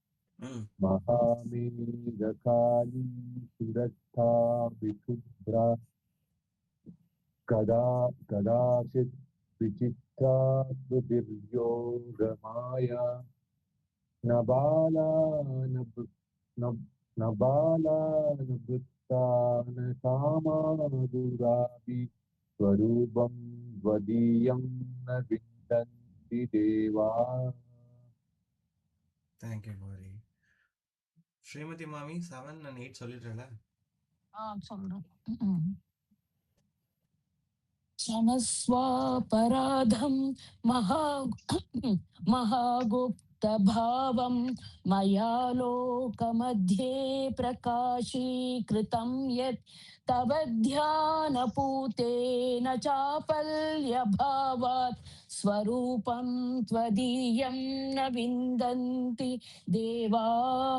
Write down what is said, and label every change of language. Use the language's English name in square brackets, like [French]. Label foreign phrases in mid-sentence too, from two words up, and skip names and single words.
[Sanskrit] महामेघकाली सुरक्षा विशुभ्रा कदाचित् विचित्रा सुदीर्योगमाया न बाला न वृत्ता न कामादुरापि स्वरूपं त्वदीयं न विन्दन्ति देवाः. [English] Thank you Gauri. Srimati mami 7 and 8 சொல்லிட்டறல? [Tamil] சொல்றேன். [Sanskrit] क्षमस्वापराधं महागुप्तभावं मया लोकमध्ये प्रकाशीकृतं यत् तव ध्यानपूतेन चापल्यभावात् स्वरूपं त्वदीयं न विन्दन्ति देवाः.